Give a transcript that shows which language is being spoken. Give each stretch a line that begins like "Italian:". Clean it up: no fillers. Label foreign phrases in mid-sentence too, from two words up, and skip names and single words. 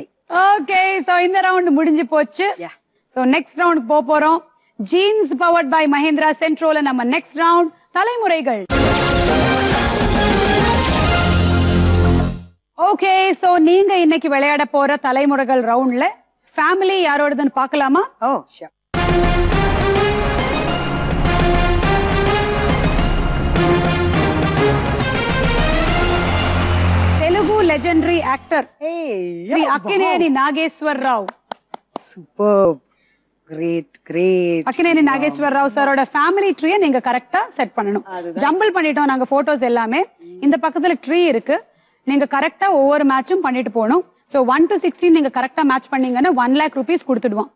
English: okay so
Tamil: இந்த ரவுண்ட் முடிஞ்சு போச்சு. சோ
English: next round
Tamil: போறோம். ஜீன்ஸ்
English: powered by
Tamil: மஹிந்திரா சென்ட்ரோல நம்ம
English: next round
Tamil: தலைமுறைகள்.
English: okay so
Tamil: நீங்க இன்னைக்கு விளையாட போற தலைமுறைகள் ரவுண்ட்ல ஃபேமிலி யாரோடதுன்னு பார்க்கலாமா?
English: oh sure.
Telugu: తెలుగు
English: legendary actor
Telugu: శ్రీ అక్కినేని నాగేశ్వరరావు.
English: super, great great.
Tamil: அக்கினேனி நாகேஸ்வரராவ் சாரோட
English: family tree-ai
Tamil: நீங்க கரெக்டா செட் பண்ணணும். ஜம்பிள் பண்ணிட்டோம் நாங்க போட்டோஸ் எல்லாமே. இந்த பக்கத்துல ட்ரீ இருக்கு, நீங்க கரெக்டா ஒவ்வொரு மேட்சும் பண்ணிட்டு போகணும். ஸோ 1 to 16 நீங்க கரெக்டா மேட்ச் பண்ணீங்கன்னா
English: 1 lakh rupees
Tamil: கொடுத்துடுவோம்.